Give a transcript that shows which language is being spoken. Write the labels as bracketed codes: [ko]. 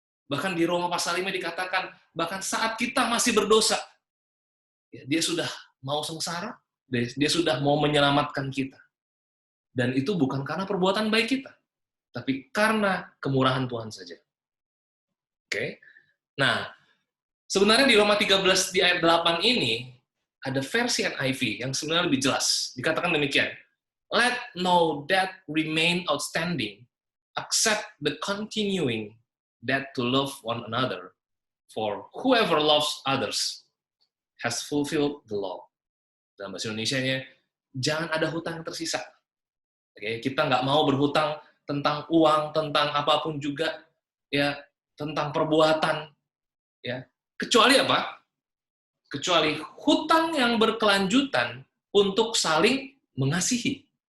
[id] Bahkan di Roma pasal 5 dikatakan, bahkan saat kita masih berdosa, ya, dia sudah mau sengsara, dia sudah mau menyelamatkan kita. Dan itu bukan karena perbuatan baik kita, tapi karena kemurahan Tuhan saja. Oke? Nah, sebenarnya di Roma 13 di ayat 8 ini, ada versi NIV yang sebenarnya lebih jelas. Dikatakan demikian, [en] let no debt remain outstanding, except the continuing debt to love one another, for whoever loves others has fulfilled the law. [id] Dalam bahasa Indonesianya, jangan ada hutang yang tersisa. Oke, kita nggak mau berhutang tentang uang, tentang apapun juga, ya, tentang perbuatan, ya. Kecuali apa? Kecuali hutang yang berkelanjutan untuk saling mengasihi.